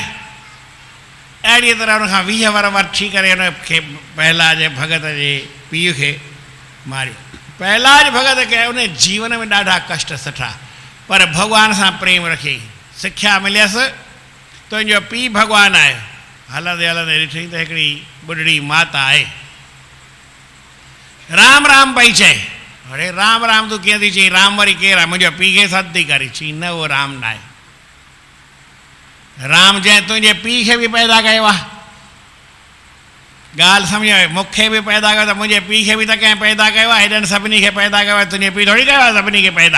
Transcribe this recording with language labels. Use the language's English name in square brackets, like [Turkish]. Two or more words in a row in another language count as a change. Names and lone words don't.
[Sindhi] अहिड़ी तरह हुनखां 20 वर वठी करे हुनखे प्रहलाद भगत जे पीउ खे मारियो। प्रहलाद भगत खे उन जीवन में ॾाढा कष्ट सठा, पर भॻवान सां प्रेम रखियईं। सिख्या मिलियसि, तुंहिंजो पीउ भॻवानु आहे, हलंदे हलंदे ॾिठई त हिकिड़ी ॿुढड़ी माता आहे, राम राम पई चए। अरे राम राम तूं कीअं थी चई, राम वरी केरु आहे, मुंहिंजो पीउ खे सॾु थी करे। चई न उहो राम न आहे, राम जंहिं तुंहिंजे पीउ खे बि पैदा कयो आहे। ॻाल्हि सम्झ, मूंखे बि पैदा कयो त मुंहिंजे पीउ खे बि त कंहिं पैदा कयो आहे, हेॾनि सभिनी खे पैदा कयो आहे, तुंहिंजे पीउ थोरी कयो आहे सभिनी खे पैदा।